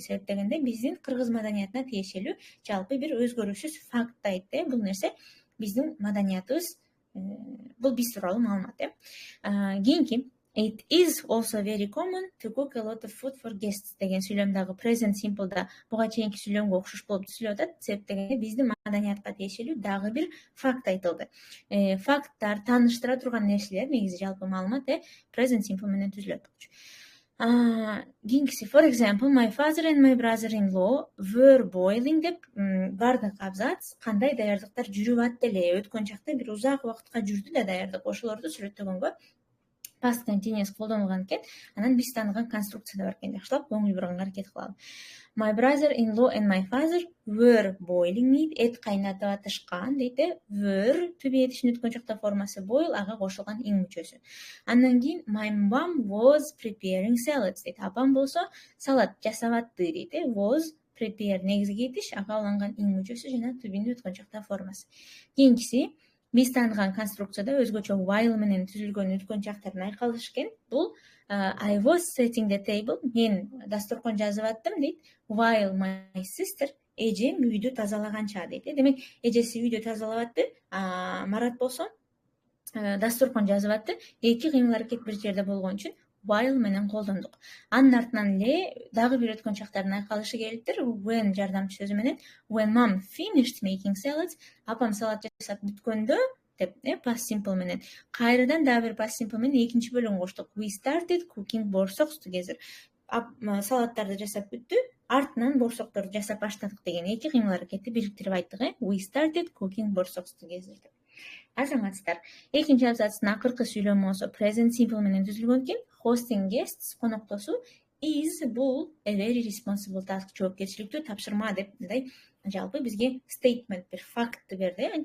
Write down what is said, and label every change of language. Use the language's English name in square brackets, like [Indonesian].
[Kyrgyz] Себептегенде биздин кыргыз маданиятына тиешелүү жалпы бир өзгөрүүсүз факт айтт. Бул нерсе биздин маданиятыбыз, бул биз тууралуу маалымат. Кийинки [English] It is also very common to cook a lot of food for guests [Kyrgyz] деген сүйлөмдөгү present simple'да буга чейинки сүйлөмгө окшош болуп түзүлүп атат. Себеп дегенде биздин маданиятка тиешелүү дагы бир факт айтылды. Факттар, тааныштыра турган нерселер, негизи жалпы маалымат present simple менен түзүлөт. [English] Кийинкиси, for example, my father and my brother-in-law were boiling [Kyrgyz] деп бардык абзац кандай даярдыктар жүрүп атты эле. Өткөн чакта бир узак убакытка жүрдү да даярдык. Ошолорду сүрөттөгөнгө past continuous колдонулган экен. Анан биз тааныган конструкцияда бар экен. Жакшылап көңүл бурганга аракет кылалы. [English] My brother-in-law and my father were boiling meat. [Kyrgyz] Эт кайнатып атышкан дейт. Were түбү этишин өткөн чакта формасы boil, ага кошулган ing мүчөсү. Андан кийин [English] my mom was preparing salads дейт. [Kyrgyz] Апам болсо салат жасап атты дейт. Was prepare негизги этиш, ага алынган ing мүчөсү жана түбүнүн өткөн чакта формасы. Кийинкиси биз тааныган конструкцияда өзгөчө while менен түзүлгөн өткөн чактардын айкалышы экен. [English] Бул I was setting the table. [Kyrgyz] Мен дасторкон жазып аттым дейт. [English] While my sister [Kyrgyz] эжем үйдү тазалаганча дейт. Демек, эжеси үйдү тазалап атты, Марат болсо дасторкон жазып атты. Эки кыймыл аракет бир жерде болгон үчүн while менен колдондук. Анын артынан эле дагы бир өткөн чактардын айкалышы келиптир. When жардамчы сөзү менен [English] when mom finished making salads, [Kyrgyz] апам салат жасап бүткөндө деп, past simple менен. Кайрадан дагы бир past simple менен экинчи бөлүгүн коштук. [English] We started cooking borsocks together. [Kyrgyz] Салаттарды жасап бүттү, артынан борсокторду жасап баштадык деген эки кыймыл аракетти бириктирип айттык. [English] We started cooking borsocks together деп. [Kyrgyz] Азаматсыздар, экинчи абзацтын акыркы сүйлөмү болсо present simple менен түзүлгөн экен. [English] Hosting guests, [Kyrgyz] коноктосуу, is бул [English] a very responsible task, [Kyrgyz] жоопкерчиликтүү тапшырма деп, мындай жалпы бизге statement бир фактты берди.